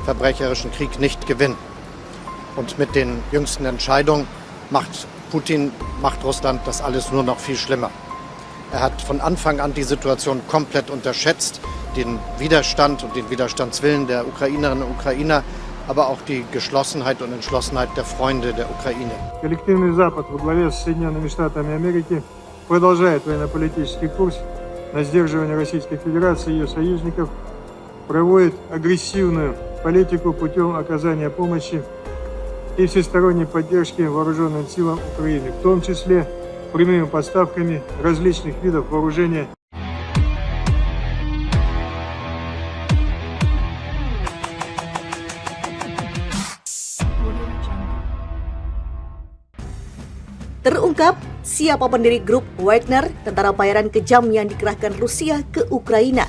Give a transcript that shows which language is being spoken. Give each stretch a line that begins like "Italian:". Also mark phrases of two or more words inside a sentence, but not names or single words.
German: verbrecherischen Krieg nicht gewinnen. Und mit den jüngsten Entscheidungen macht Russland das alles nur noch viel schlimmer. Er hat von Anfang an die Situation komplett unterschätzt, den Widerstand und den Widerstandswillen der Ukrainerinnen und Ukrainer, aber auch die Geschlossenheit und Entschlossenheit der Freunde der Ukraine.
Russian: Коллективный Запад во главе с Соединенными Штатами Америки продолжает военно-политический курс на сдерживание Российской Федерации и ее союзников, проводит агрессивную политику путем оказания помощи и всесторонней поддержки вооруженным силам Украины, в том числе прямыми поставками различных видов вооружения.
Indonesian: Terungkap siapa pendiri grup Wagner, tentara bayaran kejam yang dikerahkan Rusia ke Ukraina.